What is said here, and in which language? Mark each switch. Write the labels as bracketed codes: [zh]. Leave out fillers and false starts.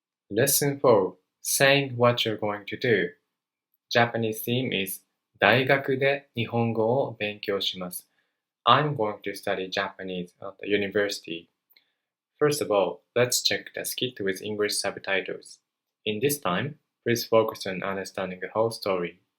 [en] Lesson 4 Saying what you're going to do. Japanese theme is [ja] 大学で日本語を勉強します。 [en] I'm going to study Japanese at the university. First of all, let's check the skit with English subtitles. In this time, please focus on understanding the whole story.